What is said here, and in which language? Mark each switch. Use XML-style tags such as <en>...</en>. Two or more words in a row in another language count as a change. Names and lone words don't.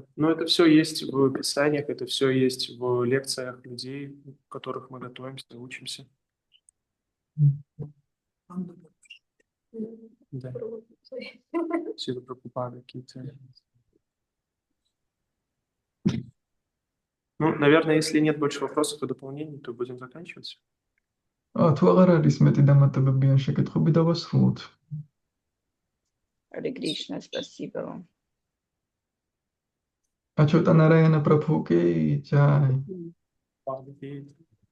<ru>Но это все есть в писаниях, это все есть в лекциях людей, в которых мы готовимся, учимся. Да. Шрила Прабхупада какие-то. Ну, наверное, если нет больше вопросов и дополнений, то будем заканчивать.</ru> <ka>თუ აღარ არის მეტი დამატებები ან შეკითხვები, დავასრულოთ.</ka> <ru>Харе Кришна, спасибо вам.</ru> <hi>चैतन्य प्रभु की जय. Padre,</hi>